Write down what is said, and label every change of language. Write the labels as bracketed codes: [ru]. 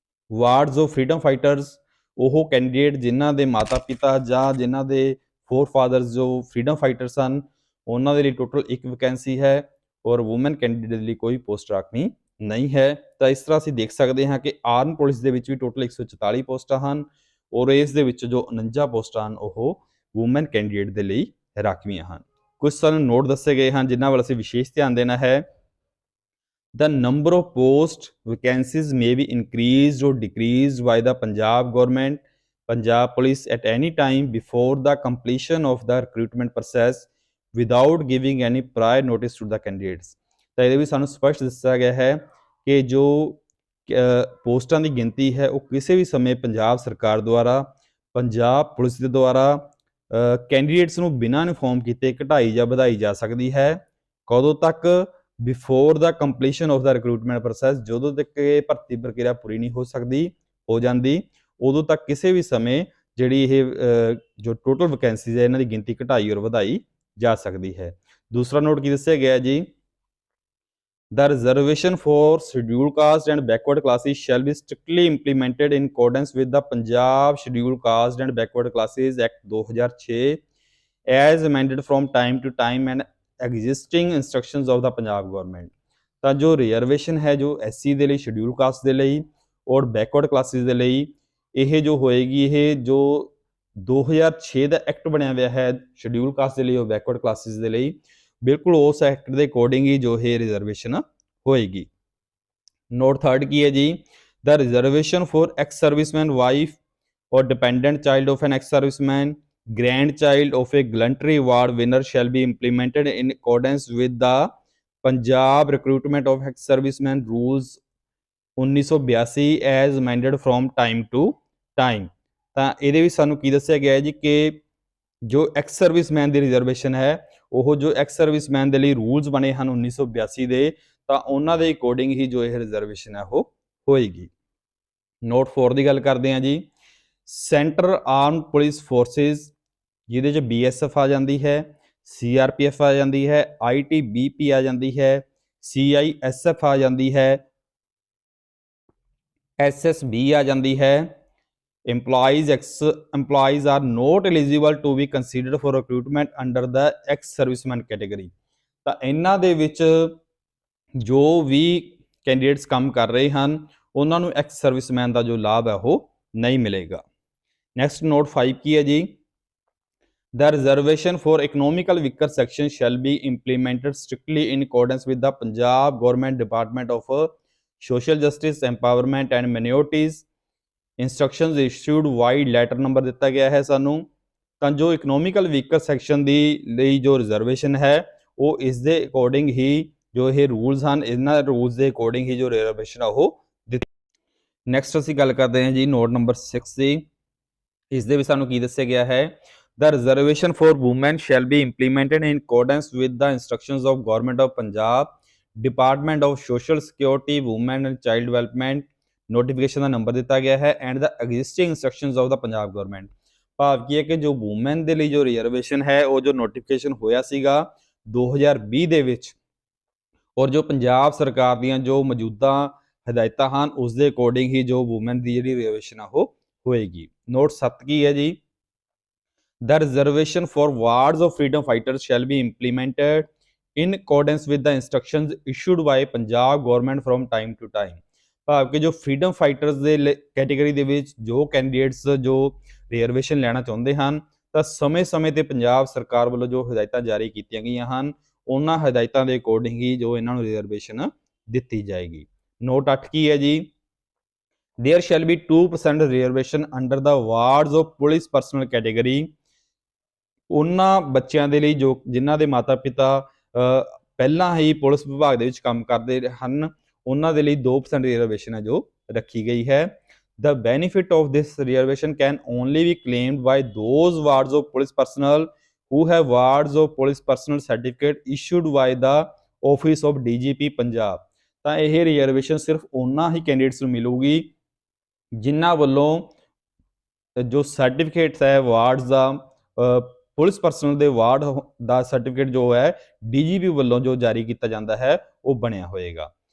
[pa] Wards of freedom fighters, ਉਹ candidate ਜਿਨ੍ਹਾਂ ਦੇ ਮਾਤਾ-ਪਿਤਾ ਜਾਂ ਜਿਨ੍ਹਾਂ ਦੇ ਫੋਰਫਾਦਰਸ ਜੋ ਫਰੀडम ਫਾਈਟਰਸ ਹਨ, ਉਹਨਾਂ ਦੇ ਲਈ ਟੋਟਲ 1 ਵੈਕੈਂਸੀ ਹੈ ਔਰ ਵੂਮਨ ਕੈਂਡੀਡੇਟ ਦੇ ਲਈ ਕੋਈ ਪੋਸਟ ਰਾਖਵੀਂ ਨਹੀਂ ਹੈ। ਤਾਂ ਇਸ ਤਰ੍ਹਾਂ ਅਸੀਂ ਦੇਖ ਸਕਦੇ ਹਾਂ ਕਿ ਆਰਮ ਪੁਲਿਸ ਦੇ ਵਿੱਚ ਵੀ ਟੋਟਲ 144 ਪੋਸਟਾਂ ਹਨ ਔਰ ਇਸ ਦੇ ਵਿੱਚ ਜੋ 49 ਪੋਸਟਾਂ ਹਨ ਉਹ ਵੂਮਨ ਕੈਂਡੀਡੇਟ ਦੇ ਲਈ ਰਾਖਵੀਆਂ ਹਨ। ਕੁਝ ਸਾਨੂੰ ਨੋਟ ਦੱਸੇ ਗਏ ਹਨ ਜਿਨ੍ਹਾਂ ਵੱਲ ਅਸੀਂ ਵਿਸ਼ੇਸ਼ ਧਿਆਨ ਦੇਣਾ ਹੈ। [en] The number of post vacancies may be increased or decreased by the Punjab government, Punjab police at any time before the completion of the recruitment process without giving any prior notice to the candidates। [pa] ਤਾਂ ਇਹਦੇ ਵੀ ਸਾਨੂੰ ਸਪਸ਼ਟ ਦੱਸਿਆ ਗਿਆ ਹੈ ਕਿ ਜੋ ਪੋਸਟਾਂ ਦੀ ਗਿਣਤੀ ਹੈ ਉਹ ਕਿਸੇ ਵੀ ਸਮੇਂ ਪੰਜਾਬ ਸਰਕਾਰ ਦੁਆਰਾ, ਪੰਜਾਬ ਪੁਲਿਸ ਦੇ ਦੁਆਰਾ ਕੈਂਡੀਡੇਟਸ ਨੂੰ ਬਿਨਾਂ ਇਨਫੋਰਮ ਕੀਤੇ ਘਟਾਈ ਜਾਂ ਵਧਾਈ ਜਾ ਸਕਦੀ ਹੈ। ਕਦੋਂ ਤੱਕ? [en] before the completion of the recruitment process, [pa] ਜਦੋਂ ਤੱਕ ਇਹ ਭਰਤੀ ਪ੍ਰਕਿਰਿਆ ਪੂਰੀ ਨਹੀਂ ਹੋ ਜਾਂਦੀ ਉਦੋਂ ਤੱਕ ਕਿਸੇ ਵੀ ਸਮੇਂ ਜਿਹੜੀ ਇਹ ਜੋ ਟੋਟਲ ਵੈਕੈਂਸੀਜ਼ ਹੈ ਇਹਨਾਂ ਦੀ ਗਿਣਤੀ ਘਟਾਈ ਔਰ ਵਧਾਈ ਜਾ ਸਕਦੀ ਹੈ। ਦੂਸਰਾ ਨੋਟ ਕੀ ਦੱਸਿਆ ਗਿਆ ਜੀ? [en] The reservation for scheduled caste and backward classes shall be strictly implemented in accordance with the Punjab Scheduled Caste and Backward Classes Act 2006 as amended from time to time and existing instructions of the Punjab government। [pa] ਤਾਂ ਜੋ reservation ਹੈ ਜੋ SC ਦੇ ਲਈ, schedule caste ਦੇ ਲਈ ਔਰ backward classes ਦੇ ਲਈ, ਇਹ ਜੋ ਹੋਏਗੀ ਇਹ ਜੋ 2006 ਦਾ ਐਕਟ ਬਣਿਆ ਹੋਇਆ ਹੈ ਸ਼ਡਿਊਲ ਕਾਸਟ ਦੇ ਲਈ ਔਰ ਬੈਕਵਰਡ ਕਲਾਸਿਸ ਦੇ ਲਈ, ਬਿਲਕੁਲ ਉਸ ਐਕਟ ਦੇ ਅਕੋਰਡਿੰਗ ਹੀ ਜੋ ਇਹ ਰਿਜ਼ਰਵੇਸ਼ਨ ਹੋਏਗੀ। ਨੋਟ ਥਰਡ ਕੀ ਹੈ ਜੀ? [en] The reservation for ex serviceman wife or dependent child of an ex-serviceman, grandchild of a gallantry award winner shall be implemented in accordance with the Punjab Recruitment of Ex-Servicemen Rules 1982 as amended from time to time। [pa] ਤਾਂ ਇਹਦੇ ਵਿੱਚ ਸਾਨੂੰ ਕੀ ਦੱਸਿਆ ਗਿਆ ਹੈ ਜੀ ਕਿ ਜੋ ਐਕਸ ਸਰਵਿਸਮੈਨ ਦੀ ਰਿਜ਼ਰਵੇਸ਼ਨ ਹੈ ਉਹ ਜੋ ਐਕਸ ਸਰਵਿਸਮੈਨ ਦੇ ਲਈ ਰੂਲਸ ਬਣੇ ਹਨ 1982 ਦੇ, ਤਾਂ ਉਹਨਾਂ ਦੇ ਅਕੋਰਡਿੰਗ ਹੀ ਜੋ ਇਹ ਰਿਜ਼ਰਵੇਸ਼ਨ ਹੈ ਉਹ ਹੋਏਗੀ। ਨੋਟ 4 ਦੀ ਗੱਲ ਕਰਦੇ ਹਾਂ ਜੀ। ਸੈਂਟਰਲ ਆਰਮਡ ਪੁਲਿਸ ਫੋਰਸਿਸ, ਜਿਹਦੇ 'ਚ BSF ਆ ਜਾਂਦੀ ਹੈ, CRPF ਆ ਜਾਂਦੀ ਹੈ, ITBP ਆ ਜਾਂਦੀ ਹੈ, CISF ਆ ਜਾਂਦੀ ਹੈ, SSB ਆ ਜਾਂਦੀ ਹੈ। [en] employees are not eligible to be considered for recruitment under the ex serviceman category। [pa] ਤਾਂ ਇਹਨਾਂ ਦੇ ਵਿੱਚ ਜੋ ਵੀ ਕੈਂਡੀਡੇਟਸ ਕੰਮ ਕਰ ਰਹੇ ਹਨ ਉਹਨਾਂ ਨੂੰ ਐਕਸ ਸਰਵਿਸਮੈਨ ਦਾ ਜੋ ਲਾਭ ਹੈ ਉਹ ਨਹੀਂ ਮਿਲੇਗਾ। ਨੈਕਸਟ ਨੋਟ 5 ਕੀ ਹੈ ਜੀ? [en] The reservation for economical weaker section shall be implemented strictly in accordance with the Punjab Government Department of Social Justice, Empowerment and Minorities instructions issued wide letter number [pa] ਦਿੱਤਾ ਗਿਆ ਹੈ ਸਾਨੂੰ। ਤਾਂ ਜੋ ਇਕਨੋਮਿਕਲ ਵੀਕਰ ਸੈਕਸ਼ਨ ਦੀ ਲਈ ਜੋ reservation ਹੈ ਉਹ ਇਸ ਦੇ ਅਕੋਰਡਿੰਗ ਹੀ ਜੋ ਇਹ ਰੂਲਸ ਹਨ, ਇਹਨਾਂ ਰੂਲਸ ਦੇ ਅਕੋਰਡਿੰਗ ਹੀ ਜੋ ਰਿਜ਼ਰਵੇਸ਼ਨ ਆ ਉਹ ਦਿੱਤੀ। ਨੈਕਸਟ ਅਸੀਂ ਗੱਲ ਕਰਦੇ ਹਾਂ ਜੀ ਨੋਟ ਨੰਬਰ 6 ਦੀ। ਇਸ ਦੇ ਵਿੱਚ ਸਾਨੂੰ ਕੀ ਦੱਸਿਆ ਗਿਆ ਹੈ? [en] The reservation for women shall be implemented in accordance with the instructions of Government of Punjab, Department of Social Security, Women and Child Development। [pa] Notification ਦਾ number ਦਿੱਤਾ ਗਿਆ ਹੈ [en] And the existing instructions of the Punjab government. [pa] ਭਾਵ ਕੀ ਹੈ ਕਿ ਜੋ woman ਦੇ ਲਈ ਜੋ ਰਿਜ਼ਰਵੇਸ਼ਨ ਹੈ ਉਹ ਜੋ ਨੋਟੀਫਿਕੇਸ਼ਨ ਹੋਇਆ ਸੀਗਾ 2020 ਦੇ ਵਿੱਚ ਔਰ ਜੋ ਪੰਜਾਬ ਸਰਕਾਰ ਦੀਆਂ ਜੋ ਮੌਜੂਦਾ ਹਦਾਇਤਾਂ ਹਨ ਉਸ ਦੇ ਅਕੋਰਡਿੰਗ ਹੀ ਜੋ ਵੂਮੈਨ ਦੀ ਜਿਹੜੀ ਰਿਜ਼ਰਵੇਸ਼ਨ ਆ ਉਹ ਹੋਏਗੀ। ਨੋਟ 7 ਕੀ ਹੈ ਜੀ? [en] The reservation for wards of freedom fighters shall be implemented in accordance with the instructions issued by Punjab government from time to time। [pa] ਭਾਵ ਕਿ ਜੋ ਫਰੀडम ਫਾਈਟਰਸ ਦੇ ਕੈਟੇਗਰੀ ਦੇ ਵਿੱਚ ਜੋ ਕੈਂਡੀਡੇਟਸ ਜੋ ਰਿਜ਼ਰਵੇਸ਼ਨ ਲੈਣਾ ਚਾਹੁੰਦੇ ਹਨ ਤਾਂ ਸਮੇਂ-ਸਮੇਂ ਤੇ ਪੰਜਾਬ ਸਰਕਾਰ ਵੱਲੋਂ ਜੋ ਹਦਾਇਤਾਂ ਜਾਰੀ ਕੀਤੀਆਂ ਗਈਆਂ ਹਨ ਉਹਨਾਂ ਹਦਾਇਤਾਂ ਦੇ ਅਕੋਰਡਿੰਗ ਹੀ ਜੋ ਇਹਨਾਂ ਨੂੰ ਰਿਜ਼ਰਵੇਸ਼ਨ ਦਿੱਤੀ ਜਾਏਗੀ। ਨੋਟ 8 ਕੀ ਹੈ ਜੀ? [en] There shall be 2% reservation under the wards of police personnel category। [pa] ਉਹਨਾਂ ਬੱਚਿਆਂ ਦੇ ਲਈ ਜੋ ਜਿਨ੍ਹਾਂ ਦੇ ਮਾਤਾ ਪਿਤਾ ਪਹਿਲਾਂ ਹੀ ਪੁਲਿਸ ਵਿਭਾਗ ਦੇ ਵਿੱਚ ਕੰਮ ਕਰਦੇ ਹਨ ਉਹਨਾਂ ਦੇ ਲਈ 2% ਰਿਜ਼ਰਵੇਸ਼ਨ ਹੈ ਜੋ ਰੱਖੀ ਗਈ ਹੈ। [en] The benefit of this reservation can only be claimed by those wards of police personnel who have wards of police personnel certificate issued by the office of DGP Punjab. [pa] ਤਾਂ ਇਹ ਰਿਜ਼ਰਵੇਸ਼ਨ ਸਿਰਫ ਉਹਨਾਂ ਹੀ ਕੈਂਡੀਡੇਟਸ ਨੂੰ ਮਿਲੂਗੀ ਜਿਨ੍ਹਾਂ ਵੱਲੋਂ ਜੋ ਸਰਟੀਫਿਕੇਟਸ ਹੈ ਵਾਰਡਸ ਦਾ ਪੁਲਿਸ ਪਰਸਨਲ ਦੇ ਵਾਰਡ ਦਾ ਸਰਟੀਫਿਕੇਟ ਜੋ ਹੈ ਡੀਜੀਪੀ ਵੱਲੋਂ ਜੋ ਜਾਰੀ ਕੀਤਾ ਜਾਂਦਾ ਹੈ ਉਹ ਬਣਿਆ ਹੋਏਗਾ।